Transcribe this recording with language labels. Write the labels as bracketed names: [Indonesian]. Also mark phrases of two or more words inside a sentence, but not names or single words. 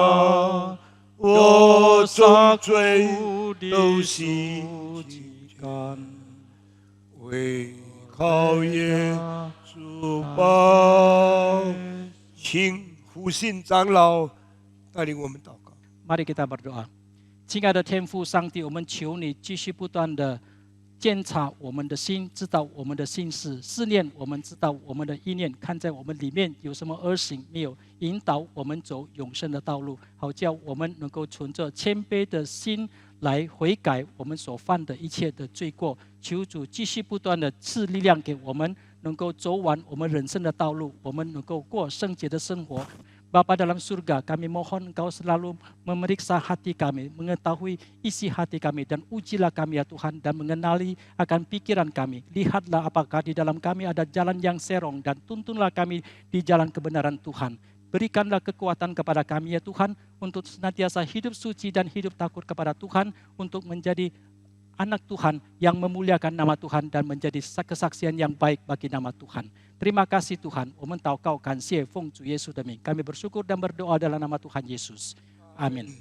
[Chinese] 我众罪 [Indonesian] dosaku [Chinese] 都洗净， [Indonesian] disucikan. [Chinese] 为靠耶稣宝，请复兴长老带领我们祷告。 [Indonesian] Mari kita berdoa. [Chinese] 亲爱的天父上帝，我们求你继续不断的监察我们的心，知道我们的心事，试炼我们，知道我们的意念，看在我们里面有什么恶行没有，引导我们走永生的道路，好叫我们能够存着谦卑的心来悔改我们所犯的一切的罪过。求主继续不断的赐力量给我们，能够走完我们人生的道路，我们能够过圣洁的生活。 [Indonesian] Bapa dalam surga, kami mohon Engkau selalu memeriksa hati kami, mengetahui isi hati kami, dan ujilah kami ya Tuhan, dan mengenali akan pikiran kami. Lihatlah apakah di dalam kami ada jalan yang serong, dan tuntunlah kami di jalan kebenaran Tuhan. Berikanlah kekuatan kepada kami ya Tuhan, untuk senantiasa hidup suci dan hidup takut kepada Tuhan, untuk menjadi anak Tuhan yang memuliakan nama Tuhan dan menjadi kesaksian yang baik bagi nama Tuhan. Terima kasih Tuhan, [Chinese] 我们祷告感谢奉主耶稣的名， [Indonesian] kami bersyukur dan berdoa dalam nama Tuhan Yesus. Amin.